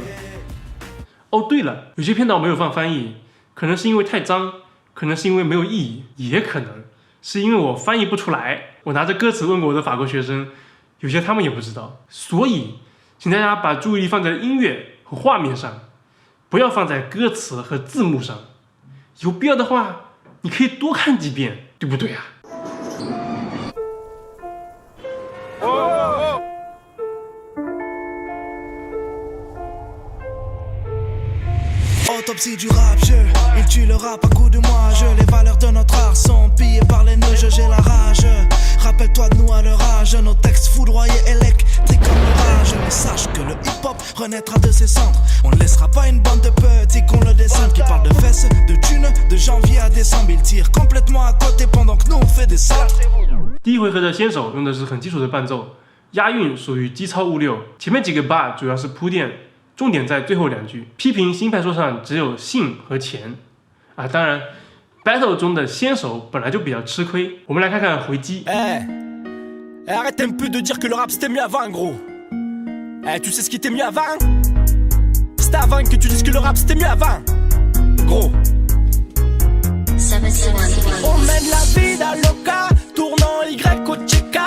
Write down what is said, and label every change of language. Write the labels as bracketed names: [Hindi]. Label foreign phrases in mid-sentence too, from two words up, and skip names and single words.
[Chinese] 哦，对了，有些片段我没有放翻译，可能是因为太脏，可能是因为没有意义，也可能是因为我翻译不出来。我拿着歌词问过我的法国学生，有些他们也不知道。所以请大家把注意力放在音乐和画面上，不要放在歌词和字幕上。有必要的话你可以多看几遍，对不对啊 [French] Autopsie du rap jeu, il tue le rap à coups de moi je. Les valeurs de notre art sont pillées par les nœuds, j'ai la rage. Rappelle-toi de nous à leur âge, nos textes foudroyés électriques comme l'orage. Mais sache que le hip-hop renaîtra de ses cendres. On ne laissera pas une bande de petits qu'on le descende, qui parlent de fesses, de thunes, de janvier à décembre. Ils tirent complètement à côté pendant que nous on fait des salles. [Chinese] 第一回合的先手用的是很基础的伴奏，押韵属于机操物六，前面几个 bar 主要是铺垫，重点在最后2句。批评新派说唱只有性和钱当然 battle 中的先手本来就比较吃亏。我们来看看回击。 [French] Arrête un peu de dire que le rap c'était mieux avant, gros. Tu sais ce qui était mieux avant? C'était avant que tu dises que le rap c'était mieux avant, gros. On mène la vie d'Aloca, tournant Y au Tcheka.